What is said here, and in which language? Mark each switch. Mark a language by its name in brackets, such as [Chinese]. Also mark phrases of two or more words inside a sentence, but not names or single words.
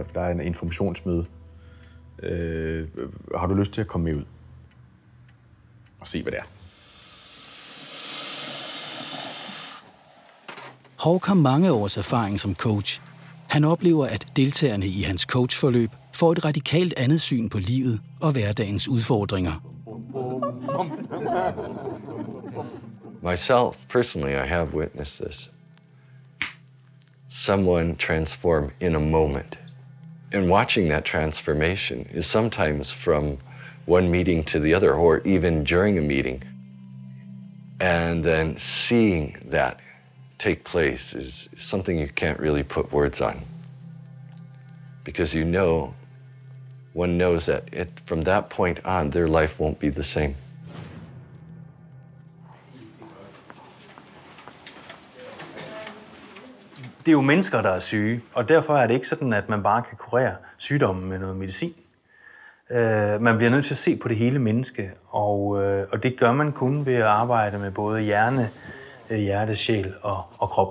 [Danish] Der er en informationsmøde. Har du lyst til at komme med ud og se, hvad det er? Hawk har mange års erfaring som coach. Han oplever, at deltagerne i hans coachforløb får et radikalt andet syn på livet og hverdagens udfordringer. [English] Myself, personally, I have witnessed this. Someone transform in a moment. And watching that transformation is sometimes from one meeting to the other, or even during a meeting. And then seeing that take place is something you can't really put words on. Because one knows that from that point on, their life won't be the same. [Danish] Det er jo mennesker, der er syge, og derfor er det ikke sådan, at man bare kan kurere sygdommen med noget medicin. Man bliver nødt til at se på det hele menneske, og det gør man kun ved at arbejde med både hjerte, sjæl og krop.